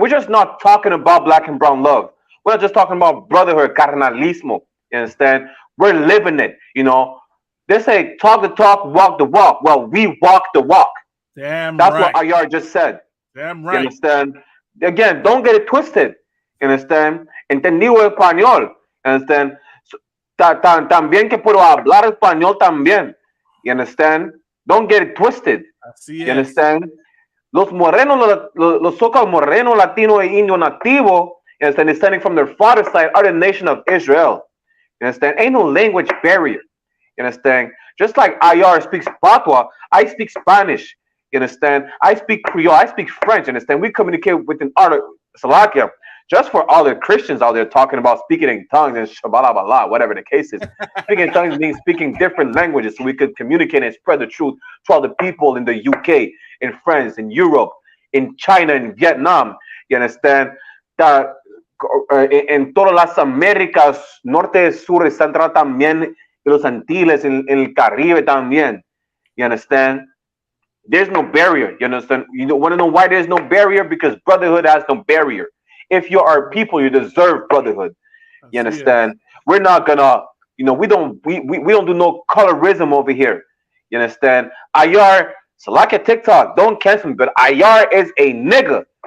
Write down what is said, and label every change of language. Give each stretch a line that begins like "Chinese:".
English: We're just not talking about black and brown love. We're not just talking about brotherhood, carnalismo. You understand? We're living it, They say talk the talk, walk the walk. Well, we walk the walk. That's what Ayar just said. Damn right. You understand? Again, don't get it twisted. You understand?
Spanish: Entendido español.
English: You understand?
Spanish: También que puedo hablar español también.
English: You understand? Don't get it twisted. You understand? Los morenos, los so-called moreno, latino, e indio nativo, you understand, descending from their father's side, are the nation of Israel. You understand? Ain't no language barrier. You understand? Just like Ayar speaks Patois, I speak Spanish. You understand? I speak Creole, I speak French. You understand? We communicate within art Salakia. Just for all the Christians out there talking about speaking in tongues and shabala, whatever the case is. Speaking in tongues means speaking different languages so we could communicate and spread the truth to all the people in the UK, in France, in Europe, in China, in Vietnam. You understand?
Spanish: That en todas las Américas, norte, sur y central también, y los Antilles, en el Caribe también.
English: You understand? There's no barrier. You understand? You want to know why there's no barrier? Because brotherhood has no barrier. If you are people, you deserve brotherhood. You understand? We're not gonna, we don't do no colorism over here. You understand? Ayar, so like a TikTok, don't cancel me, but Ayar is a nigga.